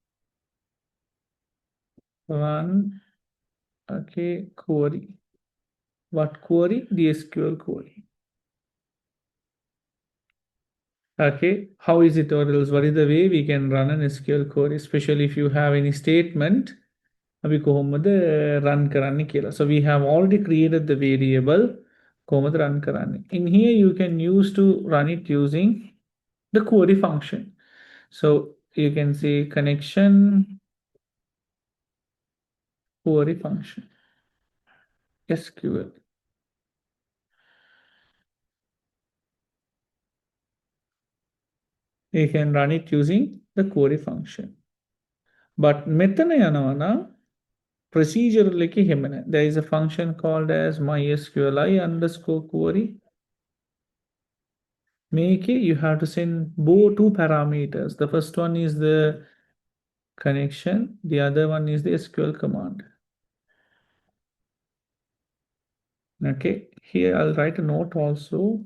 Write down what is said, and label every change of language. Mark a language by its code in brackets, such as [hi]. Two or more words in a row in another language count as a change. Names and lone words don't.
[en] Run, okay, query. What query? The SQL query. Okay. How is it, or else what is the way we can run an SQL query, especially if you have any statement? [si] අපි කොහොමද run කරන්න කියලා. [en] So we have already created the variable [si] කොහොමද run කරන්න. [en] In here you can use to run it using the query function. So you can see connection query function SQL. You can run it using the query function. [si] But මෙතන යනවා නම් procedural එකේ එහෙම නැහැ. [en] There is a function called as MySQLi underscore query. Make it, you have to send both two parameters. The first one is the connection, the other one is the SQL command. Okay, here I'll write a note also.